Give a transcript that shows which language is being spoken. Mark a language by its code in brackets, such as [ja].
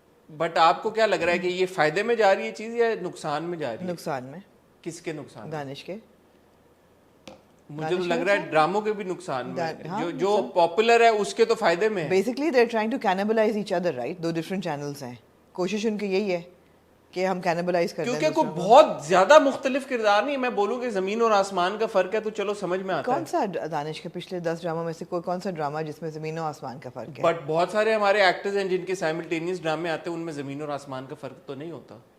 [ur] But آپ کو کیا لگ رہا ہے کہ یہ فائدے میں جا رہی ہے چیز یا نقصان میں جا رہی ہے؟ نقصان میں. کس کے نقصان؟ دانش کے. مجھے تو لگ رہا ہے ڈراموں کے بھی نقصان میں, جو پاپولر ہے اس کے تو فائدے میں. [en] Basically they are trying to cannibalise each other, right. [ur] 2 different channels ہیں, کوشش ان کی یہی ہے کہ ہم کینیبلائز کر دیں. کیونکہ کوئی بہت زیادہ مختلف کردار نہیں, میں بولوں کہ زمین اور آسمان کا فرق ہے تو چلو سمجھ میں آتا ہے. کون سا دانش کے پچھلے 10 ڈراموں میں سے کون سا ڈرامہ جس میں زمین و آسمان کا فرق ہے؟ بٹ بہت سارے ہمارے ایکٹرز ہیں جن کے سائملٹینیس ڈرامے آتے ہیں, ان میں زمین اور آسمان کا فرق تو نہیں ہوتا.